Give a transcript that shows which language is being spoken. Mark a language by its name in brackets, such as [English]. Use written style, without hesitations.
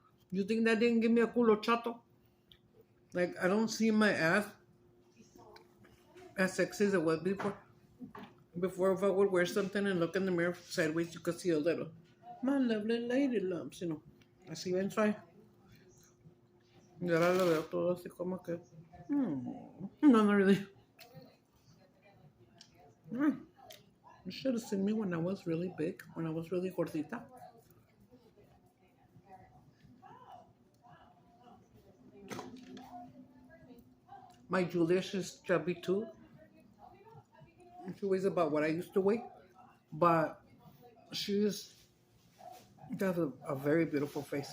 [English] You think that didn't give me a [Spanish] culo chato? [English] Like, I don't see my ass as sexy as it was before. Before, if I would wear something and look in the mirror sideways, you could see a little. My lovely lady lumps, you know. [Spanish] Así ven, suave. Y ahora lo veo todo así como que. [English] No, not really. You should have seen me when I was really big, when I was really gordita. My Julia, she's chubby too. She weighs about what I used to weigh, but she has a very beautiful face.